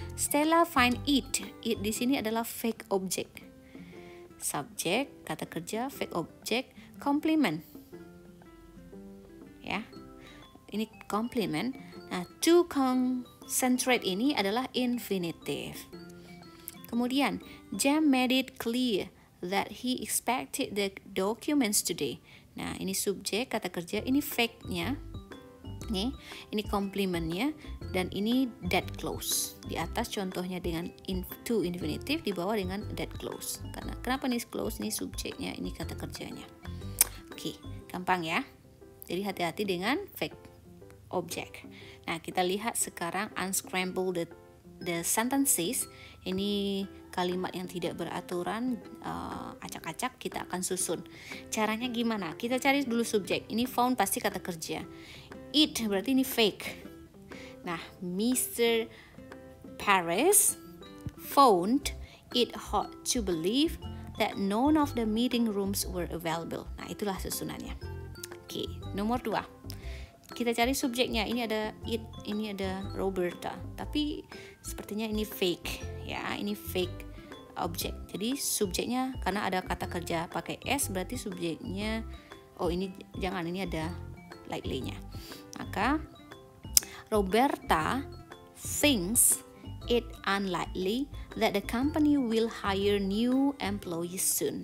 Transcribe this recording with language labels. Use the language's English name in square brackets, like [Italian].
[English] Stella find it. It [Indonesian] di sini adalah [English] fake object. [Indonesian] Subjek, kata kerja, fake object, complement. Ya. Ini complement. Nah, to concentrate ini adalah infinitive. [English] Kemudian, Jam made it clear that he expected the documents today. [Indonesian] Nah, ini subjek, kata kerja, ini fake-nya. Ini complement-nya, dan ini that clause. Di atas contohnya dengan to infinitive, di bawah dengan that clause. Kenapa ini clause? Ini subjeknya, ini kata kerjanya. Oke, gampang ya. Jadi hati-hati dengan fake object. Nah, kita lihat sekarang [English] unscramble the sentences. [Indonesian] Ini kalimat yang tidak beraturan, acak-acak, kita akan susun. Caranya gimana? Kita cari dulu subjek. Ini found pasti kata kerja. It berarti ini fake. Nah, Mr. [English] Paris found it hard to believe that none of the meeting rooms were available. [Indonesian] Nah, itulah susunannya. Oke, nomor 2. Kita cari subjeknya. Ini ada it, ini ada Roberta. Tapi sepertinya ini fake, ya. Ini fake object. Jadi subjeknya karena ada kata kerja pakai s, berarti subjeknya ini jangan, ini ada likely-nya. [English] Maka Roberta thinks it unlikely that the company will hire new employees soon.